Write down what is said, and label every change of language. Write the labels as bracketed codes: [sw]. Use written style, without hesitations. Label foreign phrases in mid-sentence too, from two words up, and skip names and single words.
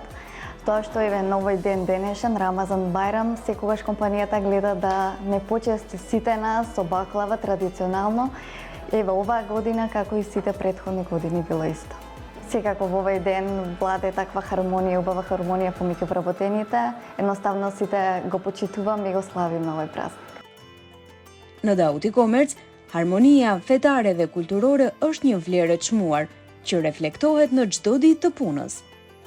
[mk] Тоа што е новој ден денешен, Рамазан Бајрам, секогаш компанијата гледа да не почести сите нас со баклава традиционално. Еве оваа година, како и сите претходни години, било исто. Секако во овој ден владе таква хармонија, убава хармонија помеѓу вработените. Едноставно сите го почитуваме и го славиме овој празник. [sq] Në Daut e-Commerce, harmonia fetare dhe kulturore është një vlerë e çmuar, që reflektohet në çdo ditë të punës.